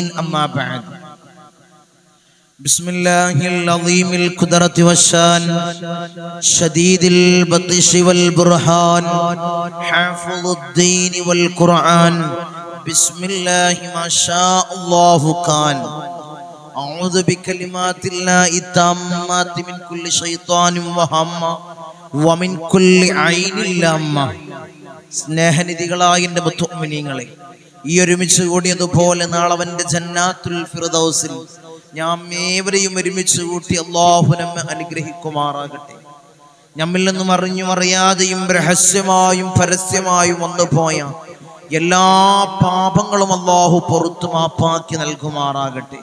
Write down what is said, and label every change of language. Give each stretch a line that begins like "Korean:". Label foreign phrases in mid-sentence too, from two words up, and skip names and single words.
Arabic: أما بعد. بسم الله العظيم القدرة والشأن الشديد البطش والبرهان حافظ الدين والقرآن بسم الله ما شاء الله كان. أعوذ بكلمات الله التامات من كل شيطان وهمة ومن كل عين لامة.
Malayalam: സ്നേഹനിധികളായ എൻ്റെ മുഅ്മിനീങ്ങളെ, ഈ ഒരുമിച്ച് കൂടിയതുപോലെ നാളെ അവന്റെ ജന്നാത്തുൽ ഫിർദൗസിൽ നാം ഏവരെയും ഒരുമിച്ച് കൂട്ടി അല്ലാഹു നമ്മെ അനുഗ്രഹിക്കുമാറാകട്ടെ. നമ്മിൽ നിന്നും അറിഞ്ഞും അറിയാതെയും രഹസ്യമായും പരസ്യമായും വന്നുപോയ എല്ലാ പാപങ്ങളും അല്ലാഹു പുറത്തു മാപ്പാക്കി നൽകുമാറാകട്ടെ.